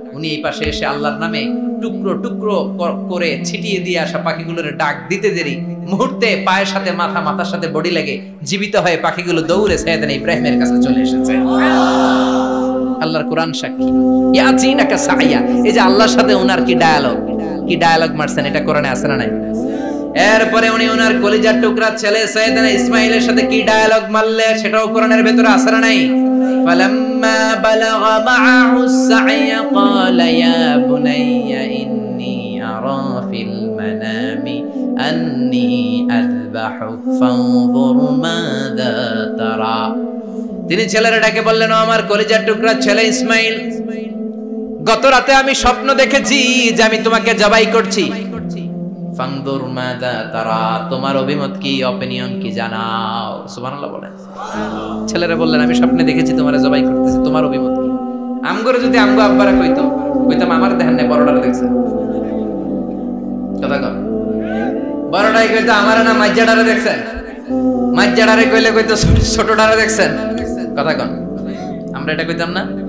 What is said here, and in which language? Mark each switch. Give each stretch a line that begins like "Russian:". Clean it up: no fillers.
Bangla: উনি এই পাশে এসে আল্লাহর নামে টুকরো টুকরো করে ছিটিয়ে দিয়ে আসা পাখিগুলোর ডাক দিতে দেরি মুহূর্তে পায়ের সাথে মাথা, মাথার সাথে বডি লেগে জীবিত হয়ে পাখিগুলো দৌড়ে সাইয়েদনা ইব্রাহিমের কাছে চলে এসেছে। আল্লাহর কোরআন সাক্ষী। ইয়াতিনাকা সায়া, এই যে আল্লাহর সাথে ওনার কি ডায়ালগ মারছেন, এটা কোরআনে আছে না নাই? এরপরে উনি ওনার কলিজার টুকরা ছেলে সাইয়েদনা ইসমাঈলের সাথে কি ডায়ালগ মারলে সেটাও কোরআনের ভেতরে আছে না নাই?
Arabic: فلما بلغ معه السعي قال يا بني إني أرى في المنام أني أذبحك فانظر ماذا ترى।
Bangla: তিনি ছেলেরা ডাকে বললেন, ও আমার কলিজার টুকরা ছেলে ইসমাঈল, গত রাতে আমি স্বপ্ন দেখেছি যে আমি তোমাকে জবাই করছি।
Arabic: ফানদুর মাযা তারা,
Bangla: তোমার অভিমত কি, অপিনিয়ন কি জানাও। সুবহানাল্লাহ বলেন। ছেলেরা বললেন, আমি স্বপ্নে দেখেছি তোমারে জবাই করতেছি, তোমার অভিমত কি? আমগরে যদি আমগো আব্বারা কইতাম আমার দেখেন না বড়ডারে দেখছেন, কথা কর, বড়ডাই কইতো আমার না মাজ্জাডারে দেখছেন, মাজ্জাডারে কইতো ছোটডারে দেখছেন, কথা কন। আমরা এটা কইতাম না?